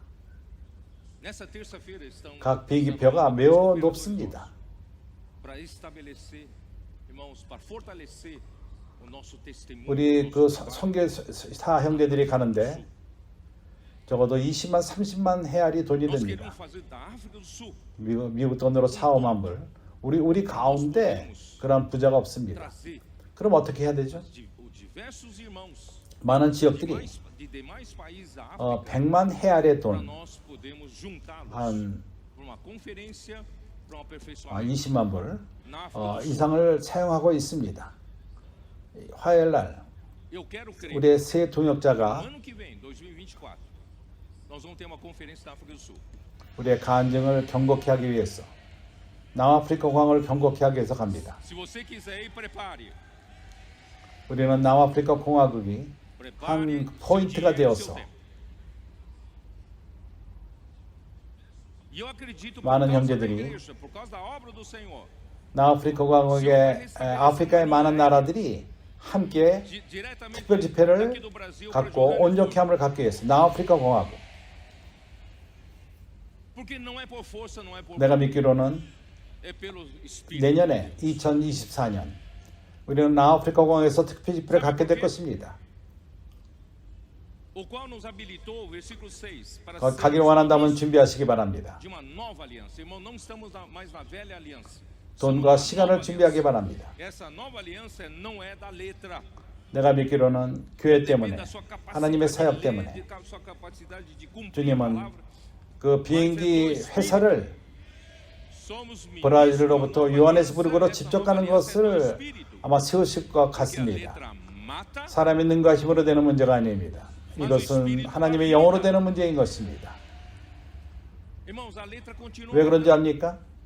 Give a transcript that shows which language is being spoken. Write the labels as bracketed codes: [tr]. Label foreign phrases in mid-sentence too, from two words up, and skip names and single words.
[pt] Nessa terça-feira estão [ko] 각 비행기표가 매우 높습니다. [pt] para estabelecer, irmãos, para fortalecer o nosso testemunho. [ko] 우리 그 선교사 형제들이 가는데 적어도 20만, 30만 헤알이 돈이 [pt] Nós [ko] 듭니다. [pt] queremos fazer da África do Sul [ko] 미국 돈으로 4, 5만 불. 우리 가운데 그런 부자가 없습니다. [pt] trazer [ko] 그럼 어떻게 해야 되죠? [pt] diversos irmãos [ko] 많은 지역들이 [pt] de demais países da África [ko] 100만 헤알의 [pt] para [ko] 돈, [pt] nós podermos juntá-los [ko] 한 [pt] para uma conferência, para um aperfeiçoamento [ko] 20만 불 [pt] na África do Sul. [ko] 이상을 사용하고 있습니다. 화요일 날 [pt] Eu quero crer. [ko] 우리의 새 [pt] No [ko] 동역자가 [pt] ano que vem, 2024, nós vamos ter uma conferência na África do Sul. [ko] 우리의 간증을 경고케 하기 위해서 남아프리카 공항을 경고케 하기 위해서 갑니다. [pt] Se você quiser ir, prepare. [ko] 우리는 남아프리카 공화국이 한 [pt] Prepare [ko] 포인트가 [pt] seu dinheiro, [ko] 되어서 [pt] seu tempo. E eu acredito por [ko] 많은 [pt] causa da [ko] 형제들이 [pt] igreja, por causa da obra do Senhor, [ko] 남아프리카 공화국의 아프리카의 많은 나라들이 함께 [pt] diretamente [ko] 특별 집회를 [pt] daqui do Brasil para [ko] 갖고 [pt] Jordânia. [ko] 온전케 함을 갖기 위해서 남아프리카 공화국 [pt] Porque não é por força, não é por [ko] 내가 믿기로는 [pt] é pelo Espírito. [ko] 내년에 2024년 우리는 남아프리카 공화국에서 특별 집회를 갖게 될 것입니다. [pt] O qual nos habilitou, versículo 6, para [ko] 가길 원한다면 준비하시기 바랍니다. [pt] de uma nova aliança. Irmão, não estamos mais na velha aliança. [ko] 돈과 시간을 준비하기 바랍니다. [pt] Essa nova aliança não é da letra. [ko] 내가 믿기로는 교회 [pt] Depende [ko] 때문에 [pt] da sua capacidade [ko] 하나님의 사역 [pt] de ler, [ko] 때문에 [pt] de sua capacidade de cumprir a [ko] 주님은 [pt] palavra. [ko] 그 비행기 회사를 브라질로부터 요하네스부르크로 직접 가는 것을 아마 세우실 것 같습니다. 사람의 능과 힘으로 되는 문제가 아닙니다. 이것은 하나님의 영으로 되는 문제인 것입니다. 왜 그런지 압니까?